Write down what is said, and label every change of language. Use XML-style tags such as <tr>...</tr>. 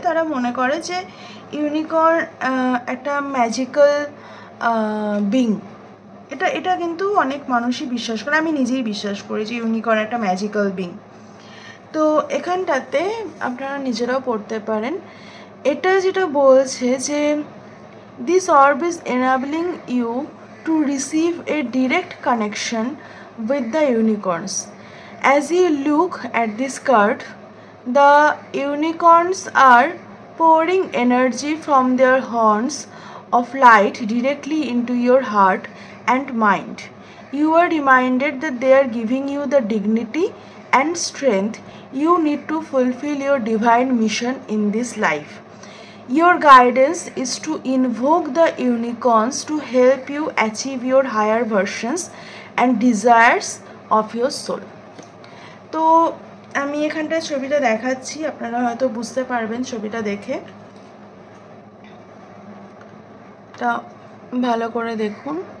<bn>তারা মনে করে যে ইউনিকর্ন একটা ম্যাজিক্যাল বিং। এটা কিন্তু অনেক মানুষই বিশ্বাস করে, আমি নিজেই বিশ্বাস করি যে ইউনিকর্ন একটা ম্যাজিক্যাল বিং। তো এখানটাতে আপনারা নিজেরাও পড়তে পারেন। এটা যেটা বলছে যে</bn> <en>this orb is enabling you to receive a direct connection with the unicorns. As you look at this card, the unicorns are pouring energy from their horns of light directly into your heart and mind. You are reminded that they are giving you the dignity and strength you need to fulfill your divine mission in this life. Your guidance is to invoke the unicorns to help you achieve your higher versions and desires of your soul.</en> <bn>তো আমি এখানটায় ছবিটা দেখাচ্ছি, আপনারা হয়তো বুঝতে পারবেন ছবিটা দেখে। তা ভালো করে দেখুন।</bn>